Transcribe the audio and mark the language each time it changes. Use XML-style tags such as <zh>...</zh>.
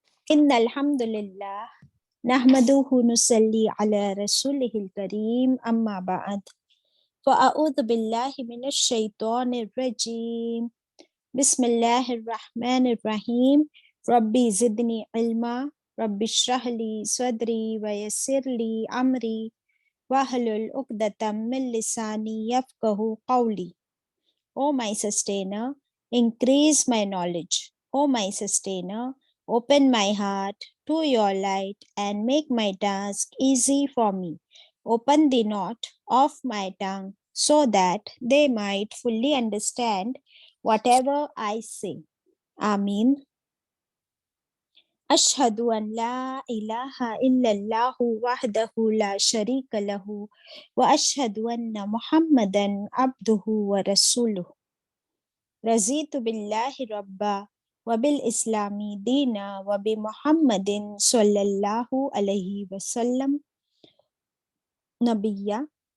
<ar>ان الحمد للہ نحمدہ نصلی علی رسولہ الکریم، اما بعد فاعوذ باللہ من الشیطان الرجیم، بسم اللہ الرحمن الرحیم۔ ربی زدنی علما، رب اشرح لی صدری ویسر لی امری واحلل عقدۃ من لسانی یفقہوا قولی۔</ar> <en>O my sustainer, increase my knowledge. O my sustainer, open my heart to your light and make my task easy for me. Open the knot of my tongue so that they might fully understand whatever I say.</en> <ar>Ameen. أشهد أن لا إله إلا الله وحده لا شريك له وأشهد أن محمدا عبده ورسوله رضيت بالله ربا وبالإسلام دينا وبمحمد صلى الله عليه وسلم نبيا.</ar>